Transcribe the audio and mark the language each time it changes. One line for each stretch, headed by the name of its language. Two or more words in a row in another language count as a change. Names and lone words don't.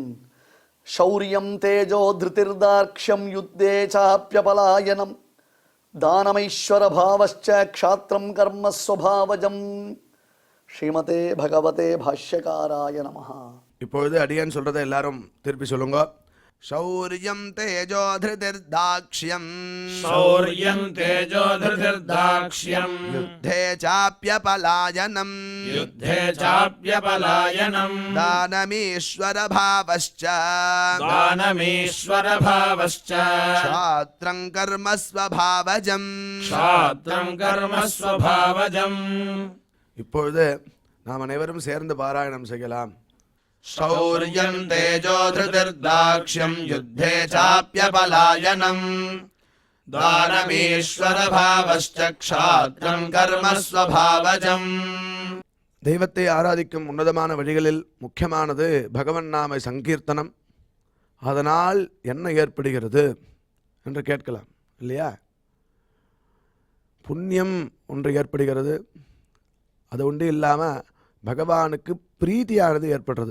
Sanskrit: शौर्यं तेजो धृतिर्दाक्ष्यं युद्धे चाप्यपलायनं दानमीश्वर भावश्च क्षात्रं कर्म स्वभावजम्. श्रीमते भगवते भाष्यकाराय नमः.
Tamil: இப்பொழுது அடியான் சொல்றதை எல்லாரும் திருப்பி சொல்லுங்க.
Sanskrit: शौर्यं तेजो धृतिर्दाक्ष्यम् शौर्यं तेजो धृतिर्दाक्ष्यम् युद्धे चाप्यपलायनम् युद्धे चाप्यपलायनम् दानमीश्वरभावश्च दानमीश्वरभावश्च क्षात्रं कर्म स्वभावजम् क्षात्रं कर्म स्वभावजम्.
Tamil: இப்பொழுது நாம் அனைவரும் சேர்ந்து பாராயணம் செய்யலாம்.
Sanskrit: शौर्यं तेजो धृतिर्दाक्ष्यं युद्धे चाप्यपलायनम् दानमीश्वरभावश्च क्षात्रं कर्म स्वभावजम्.
Tamil: தெய்வத்தை ஆராதிக்கும் உன்னதமான வழிகளில் முக்கியமானது பகவன் நாம சங்கீர்த்தனம். அதனால் என்ன ஏற்படுகிறது என்று கேட்கலாம் இல்லையா? புண்ணியம் ஒன்று ஏற்படுகிறது. அது ஒன்று இல்லாமல் பகவானுக்கு பிரீத்தியானது ஏற்படுறது.